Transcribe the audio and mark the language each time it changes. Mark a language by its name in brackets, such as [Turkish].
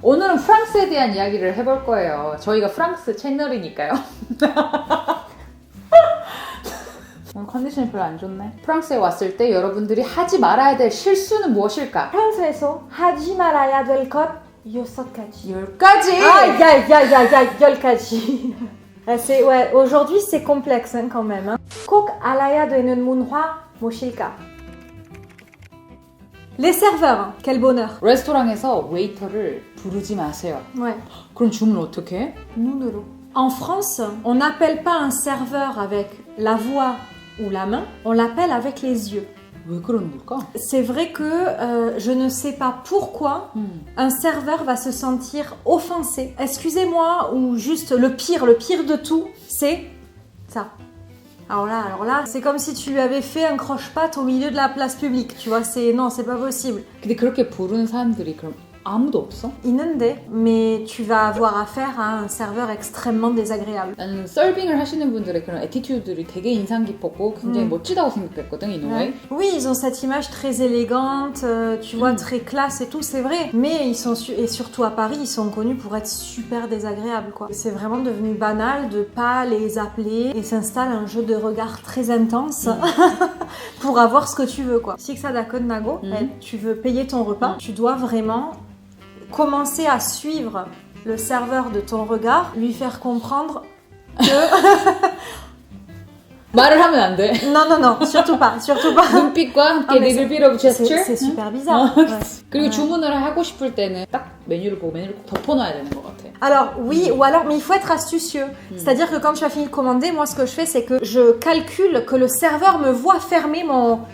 [Korean] 오늘은 프랑스에 대한 이야기를 해볼 거예요. 저희가 프랑스 채널이니까요. 오늘 컨디션이 별로 안 좋네. 프랑스에 왔을 때 여러분들이 하지 말아야 될 실수는 무엇일까? 프랑스에서 하지 말아야 될 것 6가지. 10가지! [French] Aïe, aïe, aïe, aïe, aïe, [Korean] 10가지. [French] Ouais, aujourd'hui c'est complexe hein, quand même. Hein. [Korean] 꼭 알아야 되는 문화 무엇일까? [French] Les serveurs, quel bonheur. [Korean] 레스토랑에서 웨이터를 부르지 마세요. [French] Ouais. [Korean] 그럼 주문 어떻게 해? 눈으로. [French] En France, on n'appelle pas un serveur avec la voix ou la main, on l'appelle avec les yeux. [Korean] 왜 그러는 걸까? [French] C'est vrai que je ne sais pas pourquoi un serveur va se sentir offensé. Excusez-moi, ou juste le pire de tout, c'est ça. Alors là, c'est comme si tu lui avais fait un croche-patte au milieu de la place publique. Tu vois, non, c'est pas possible. [Korean] 근데 그렇게 부르는 사람들이 그럼 아무도 없어? 있는데, [French] mais tu vas avoir affaire à un serveur extrêmement désagréable. [Korean] 나는 서빙을 하시는 분들의 그런 애티튜드들이 되게 인상 깊었고 굉장히 멋지다고 생각했거든, [English] in a way. [French] Oui, ils ont cette image très élégante, tu vois, très classe et tout, c'est vrai. Mais ils sont et surtout à Paris, ils sont connus pour être super désagréables, quoi. C'est vraiment devenu banal de pas les appeler et s'installe un jeu de regard très intense pour avoir ce que tu veux, quoi. Si que ça d'accord, Nago, tu veux payer ton repas, tu dois vraiment commencer à suivre le serveur de ton regard, lui faire comprendre que... [Korean] 말을 하면 안 돼. [French] Non, surtout pas. [Korean] 눈빛과 함께 [English] little bit of gesture. [French] C'est super bizarre. Ouais. [Korean] 그리고 주문을 하고 싶을 때는 딱 메뉴를 보고 메뉴를 꼭 덮어놔야 되는 것 같아. [French] Alors oui, ou alors, mais il faut être astucieux. C'est-à-dire que quand tu as fini de commander, moi ce que je fais, c'est que je calcule que le serveur me voit fermer mon...